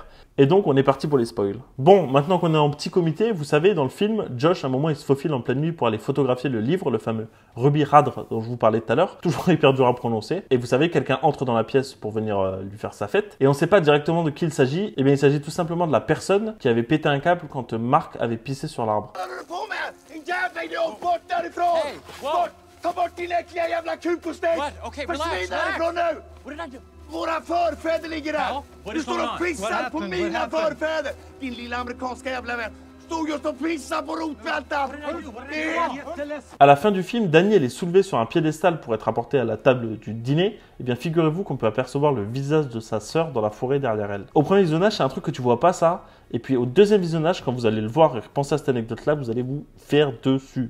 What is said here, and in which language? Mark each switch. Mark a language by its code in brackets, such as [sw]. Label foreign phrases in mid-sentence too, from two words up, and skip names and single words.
[fr] Et donc on est parti pour les spoils. Bon, maintenant qu'on est en petit comité, vous savez, dans le film, Josh, à un moment, il se faufile en pleine nuit pour aller photographier le livre, le fameux Ruby Radr dont je vous parlais tout à l'heure. Toujours hyper dur à prononcer. Et vous savez, quelqu'un entre dans la pièce pour venir lui faire sa fête. Et on ne sait pas directement de qui il s'agit. Eh bien, il s'agit tout simplement de la personne qui avait pété un câble quand Mark avait pissé sur l'arbre. [sv] Ta bort din äckliga jävla kuk och steg! Försvinn härifrån nu! Våra förfäder ligger där! Du står och pissar på mina förfäder! Din lilla amerikanska jävla vän! Stod just och pissar på rotvältan! [fr] À la fin du film, Danny elle est soulevée sur un piédestal pour être apportée à la table du dîner. Et bien figurez-vous qu'on peut apercevoir le visage de sa sœur dans la forêt derrière elle. Au premier visionnage, c'est un truc que tu vois pas ça. Et puis au deuxième visionnage, quand vous allez le voir et repenser à cette anecdote-là, vous allez vous faire dessus.